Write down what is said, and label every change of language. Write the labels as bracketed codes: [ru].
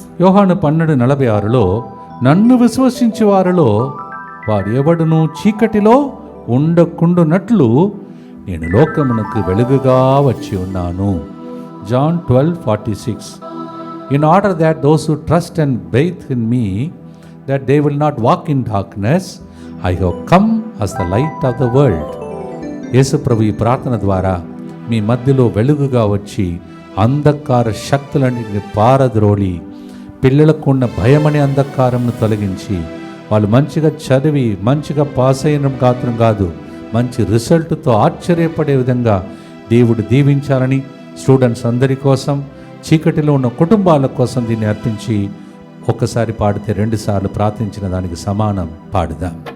[te] యోహాను 12:46లో నన్ను విశ్వసించే వారిలో వారు ఎవడును చీకటిలో ఉండకుండునట్లు నేను లోకమునకు వెలుగుగా వచ్చి ఉన్నాను. [en] John 12:46. In order that those who trust and faith in me, that they will not walk in darkness, I have come as the light of the world. [te] యేసు ప్రభు ఈ ప్రార్థన ద్వారా మీ మధ్యలో వెలుగుగా వచ్చి అంధకార శక్తులన్నింటిని పారద్రోలి పిల్లలకు ఉన్న భయమనే అంధకారంను తొలగించి వాళ్ళు మంచిగా చదివి మంచిగా పాస్ అయిన మాత్రం కాదు, మంచి రిజల్ట్తో ఆశ్చర్యపడే విధంగా దేవుడు దీవించాలని స్టూడెంట్స్ అందరి కోసం, చీకటిలో ఉన్న కుటుంబాల కోసం దీన్ని అర్పించి ఒక్కసారి పాడితే 2 సార్లు ప్రార్థించిన దానికి సమానం పాడుదాం.